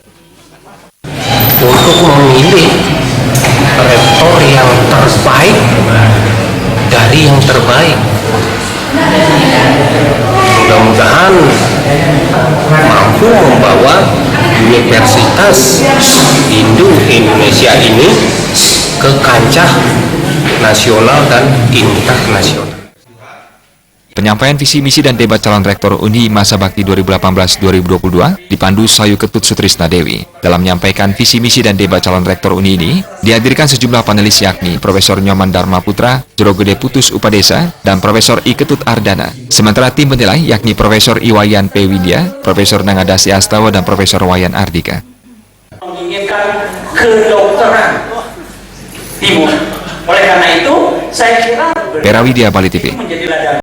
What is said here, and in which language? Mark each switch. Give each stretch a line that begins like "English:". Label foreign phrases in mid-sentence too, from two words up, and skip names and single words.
Indonesian: Untuk memilih rektor yang terbaik dari yang terbaik, mudah-mudahan mampu membawa Universitas Hindu Indonesia ini ke kancah nasional dan internasional. Penyampaian visi misi dan debat calon rektor UNHI Masa Bakti 2018-2022 dipandu Sayu Ketut Sutrisna Dewi. Dalam menyampaikan visi misi dan debat calon rektor UNHI ini, dihadirkan sejumlah panelis yakni Profesor Nyoman Dharma Putra, Jero Gede Putus Upadesa, dan Profesor Iketut Ardana. Sementara tim penilai yakni Profesor Iwayan P. Widya, Profesor Nangadasi Astawa, dan Profesor Wayan Ardika. Menginginkan kedokteran, Ibu. Oleh karena itu, saya kira Pera Widya, Bali TV. menjadi ladang.